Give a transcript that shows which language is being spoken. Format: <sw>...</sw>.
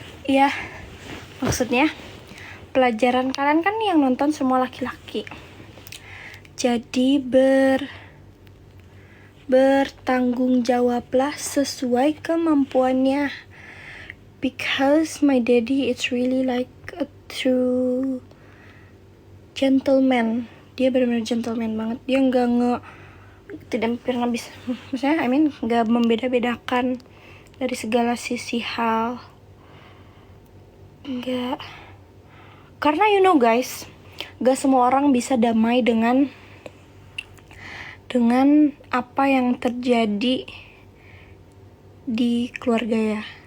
<id>Iya, maksudnya pelajaran kalian kan yang nonton semua laki-laki. Jadi bertanggung jawablah sesuai kemampuannya.</id> <en>Because my daddy is really like a true gentleman.</en> <id>Dia benar-benar gentleman banget. Dia tidak pernah bisa, maksudnya nggak membeda-bedakan dari segala sisi hal. Nggak, karena</id> <en>you know guys,</en> <id>gak semua orang bisa damai dengan apa yang terjadi di keluarga ya.</id>